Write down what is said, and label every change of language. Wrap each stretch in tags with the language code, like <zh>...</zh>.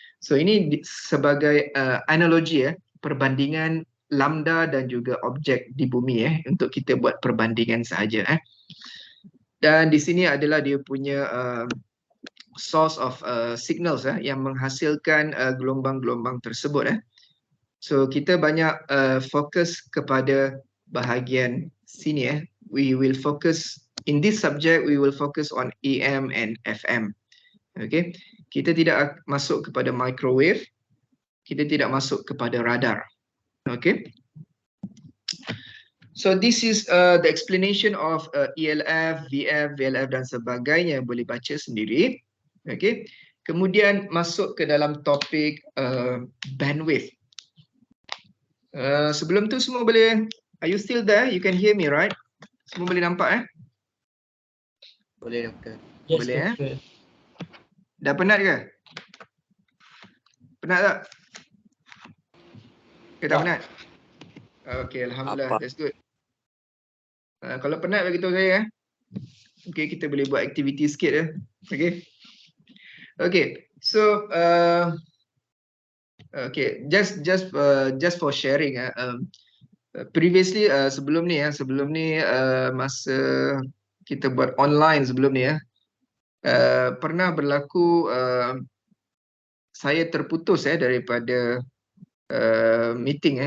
<ms>So ini sebagai analogi, perbandingan lambda dan juga objek di bumi, untuk kita buat perbandingan sahaja. Dan di sini adalah dia punya source of signals yang menghasilkan gelombang-gelombang tersebut. So kita banyak fokus kepada bahagian sini.</ms> <en>We will focus in this subject, we will focus on AM and FM.</en> <ms>Okay, kita tidak masuk kepada microwave, kita tidak masuk kepada radar. Okay.</ms> <en>So this is the explanation of ELF, VF, VLF</en> <ms>dan sebagainya, boleh baca sendiri.</ms> <en>Okay.</en> <ms>Kemudian masuk ke dalam topik bandwidth. Sebelum tu semua boleh,</ms> <en>are you still there? You can hear me, right?</en> <ms>Semua boleh nampak? Boleh, Doktor.</ms> <en>Yes,</en> <ms>Boleh, Doktor. Dah penat ke? Penat tak? Okay, tak penat? Okay, Alhamdulillah.</ms> <en>That's good.</en> <ms>Kalau penat bagi tahu saya. Okay, kita boleh buat aktiviti sikit. Okay.</ms> <en>Okay, so okay, just for sharing.</en> <ms>Previously, sebelum ni masa kita buat online sebelum ni, pernah berlaku saya terputus daripada meeting.</ms>